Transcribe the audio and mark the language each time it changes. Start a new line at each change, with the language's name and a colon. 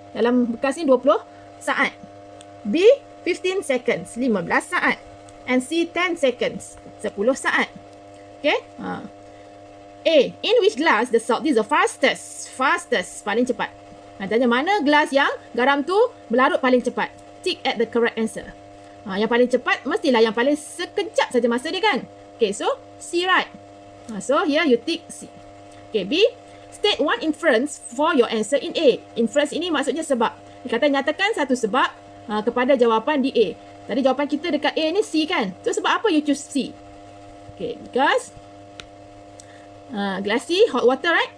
Malay: Dalam bekas ni 20 saat. B,
English: 15 seconds,
Malay: 15 saat.
English: And C, 10 seconds,
Malay: 10 saat.
English: Okay, A, in which glass the salt dissolve fastest?
Malay: Fastest, paling cepat. Tanya mana gelas yang garam tu melarut paling cepat.
English: Tick at the correct answer.
Malay: Yang paling cepat mestilah yang paling sekejap saja masa dia kan.
English: Okay, so C, right? So here you tick C. Okay, B, state one inference for your answer in A.
Malay: Inference ini maksudnya sebab. Dia kata nyatakan satu sebab kepada jawapan di A. Tadi jawapan kita dekat A ni C kan? So sebab apa
English: you choose C? Okay, because glassy, hot water, right?